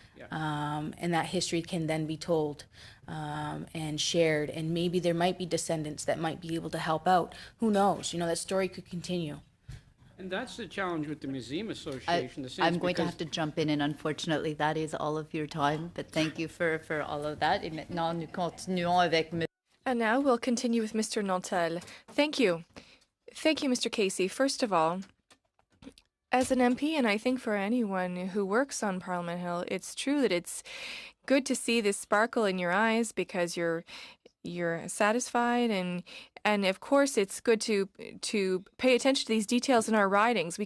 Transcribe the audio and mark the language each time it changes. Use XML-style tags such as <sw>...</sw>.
<en>And that history can then be told and shared, and maybe there might be descendants that might be able to help out. Who knows? That story could continue. And that's the challenge with the Museum Association. I'm going to have to jump in, and unfortunately, that is all of your time. But thank you for all of that.</en> <fr>Et maintenant, nous continuons avec</fr> <en>And now we'll continue with Mr. Nantel. Thank you. Thank you, Mr. Casey. First of all, as an MP, and I think for anyone who works on Parliament Hill, it's true that it's good to see this sparkle in your eyes because you're satisfied, and of course it's good to pay attention to these details in our ridings.</en>